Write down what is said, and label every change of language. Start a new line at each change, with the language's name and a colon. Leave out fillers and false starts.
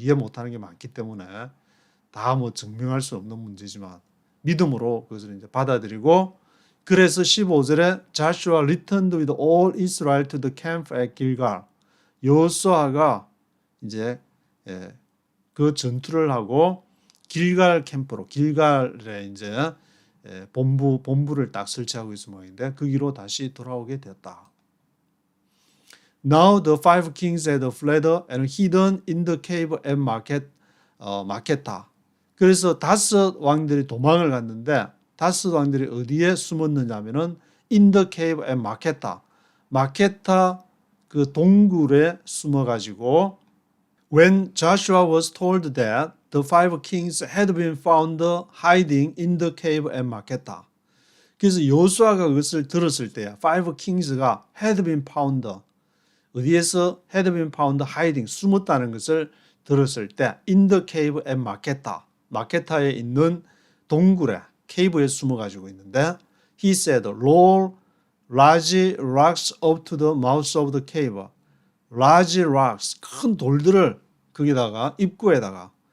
Korean: 이해 못하는 게 많기 때문에 다 뭐 증명할 수 없는 문제지만 믿음으로 그것을 이제 받아들이고 그래서 15절에
English: Joshua returned with all Israel to the camp at Gilgal.
Korean: 여호수아가 이제 그 전투를 하고 길갈 캠프로 길갈에 이제 본부를 딱 설치하고 있을 모양인데 거기로 다시 돌아오게 되었다.
English: Now the five kings had fled and hidden in the cave at 마케타.
Korean: 그래서 다섯 왕들이 도망을 갔는데 다섯 왕들이 어디에 숨었느냐면은
English: in the cave at
Korean: 마케타. 마케타 그 동굴에 숨어가지고
English: when Joshua was told that the five kings had been found hiding in the cave at 마케타.
Korean: 그래서 여호수아가 그것을 들었을 때 five kings가 had been found 어디에서
English: had been found hiding
Korean: 숨었다는 것을 들었을 때
English: in the cave at
Korean: 마케타 마케타에 있는 동굴에 케이브에 숨어 가지고 있는데
English: he said roll large rocks up to the mouth of the cave large rocks
Korean: 큰 돌들을 거기다가 입구에다가